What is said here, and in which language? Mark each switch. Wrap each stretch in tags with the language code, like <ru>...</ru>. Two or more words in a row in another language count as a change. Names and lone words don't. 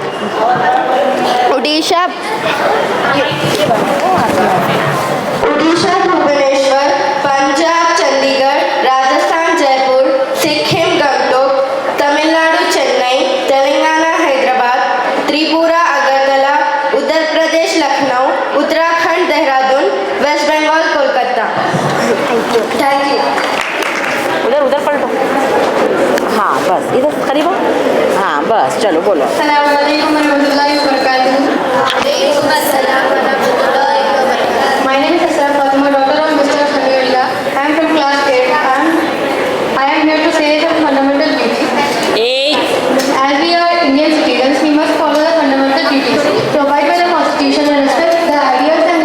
<en>Odisha Bhubaneswar, Punjab Chandigarh, Rajasthan Jaipur, Sikkim Gangtok, Tamil Nadu Chennai, Telangana Hyderabad, Tripura Agartala, Uttar Pradesh Lucknow, Uttarakhand Dehradun, West Bengal Kolkata. Thank you.</en> <hi>उधर पलटो। हाँ बस इधर करीब हो। हाँ बस चलो बोलो।</hi> <ar>السلام عليكم ورحمة الله وبركاته.</ar> <en>My name is Asra Fatima, daughter of Mr. Khalilullah. I am from class 8 and I am here to say some fundamental duties. As we are Indian citizens, we must follow the fundamental duties to abide by the Constitution and respect the ideas and</en>